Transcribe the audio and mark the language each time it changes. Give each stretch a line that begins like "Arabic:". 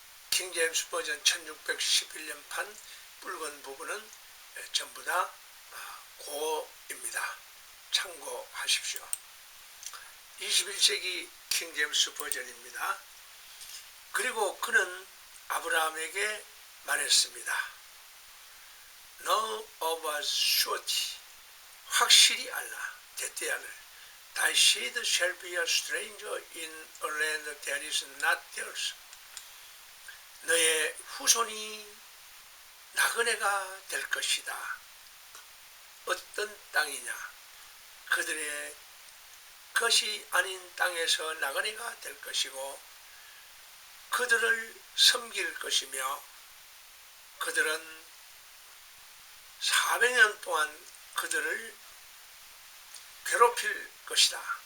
Korean: 킹 제임스 버전 1611년판 붉은 부분은 전부 다 고입니다. 참고하십시오. 21세기 킹 제임스 버전입니다. 그리고 그는 아브라함에게 말했습니다.
English: Know of a surety,
Korean: 확실히 알라, 대대하를
English: Thy seed shall be a stranger in a land that is not theirs.
Korean: 너의 후손이 나그네가 될 것이다. 어떤 땅이냐? 그들의 것이 아닌 땅에서 나그네가 될 것이고 그들을 섬길 것이며 그들은 400년 동안 그들을 괴롭힐 것이다.